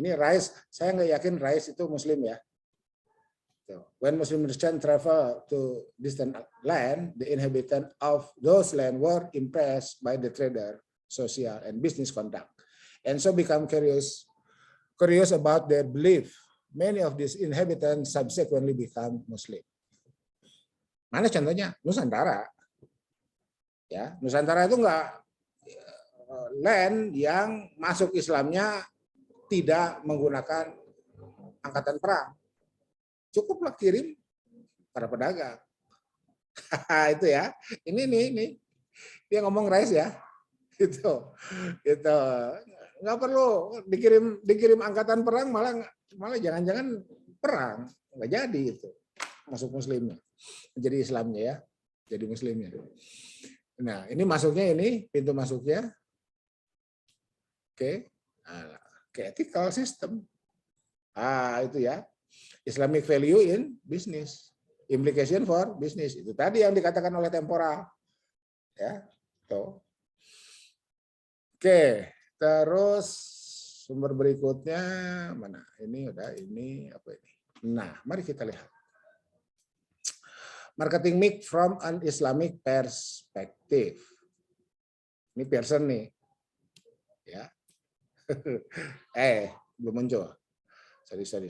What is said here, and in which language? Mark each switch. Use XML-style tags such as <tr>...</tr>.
<id>Ini Rais, saya nggak yakin Rais itu Muslim ya.</id> <en>When Muslim merchant travel to distant land, the inhabitant of those land were impressed by the trader, social and business conduct, and so become curious about their belief. Many of these inhabitants subsequently become Muslim.</en> <id>Mana contohnya? Nusantara. Ya, Nusantara itu enggak land yang masuk Islamnya tidak menggunakan angkatan perang. Cukuplah kirim para pedagang. Itu ya. Ini dia ngomong rise ya. Gitu. Gitu. Nggak perlu dikirim angkatan perang, malah jangan-jangan perang, nggak jadi itu. Masuk muslimnya. Jadi Islamnya ya. Jadi muslimnya. Nah, ini masuknya, ini pintu masuknya. Oke. Nah, ke ethical system. Itu ya.</id> <en>Islamic value in business. Implication for business.</en> <id>Itu tadi yang dikatakan oleh Tempora. Ya. Tuh. Oke, terus sumber berikutnya mana? Ini udah, ini apa ini? Nah, mari kita lihat.</id> <en>Marketing mix from an Islamic perspective.</en> <id>Ini Pearson nih. Ya. Belum muncul. Sorry.</id>